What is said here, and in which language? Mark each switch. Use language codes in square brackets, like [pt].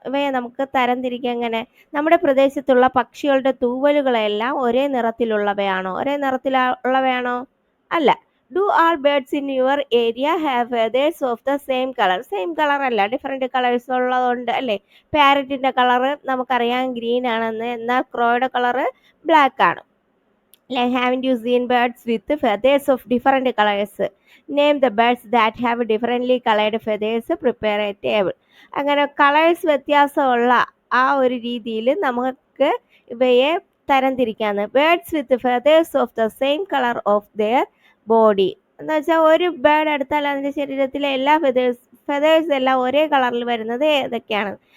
[ml] ഇവയെ നമുക്ക് തരംതിരിക്കാം. എങ്ങനെ? നമ്മുടെ പ്രദേശത്തുള്ള പക്ഷികളുടെ തൂവലുകളെല്ലാം ഒരേ നിറത്തിലുള്ളവയാണോ? ഒരേ നിറത്തിലുള്ളവയാണോ? അല്ല. [en] Do all birds in your area have feathers of the same colour? [ml] Same colour അല്ല, ഡിഫറെൻറ്റ് കളേഴ്സ് ഉള്ളതുകൊണ്ട് അല്ലേ. പാരറ്റിൻ്റെ കളറ് നമുക്കറിയാം ഗ്രീൻ ആണെന്ന്, എന്നാൽ ക്രോയുടെ കളറ് ബ്ലാക്ക് ആണ്. [en] Haven't you seen birds with feathers of different colors? Name the birds that have differently colored feathers. Prepare a table. [ml] അങ്ങനെ colours വ്യത്യാസമുള്ള ആ ഒരു രീതിയിൽ നമുക്ക് ഇവയെ തരംതിരിക്കാന്ന്. [en] birds with feathers of the same colour of their body [ml] എന്ന് വെച്ചാൽ ഒരു ബേർഡ് എടുത്താൽ അതിൻ്റെ ശരീരത്തിലെ എല്ലാ ഫെദേഴ്സ് എല്ലാം ഒരേ കളറിൽ വരുന്നത് ഏതൊക്കെയാണ്?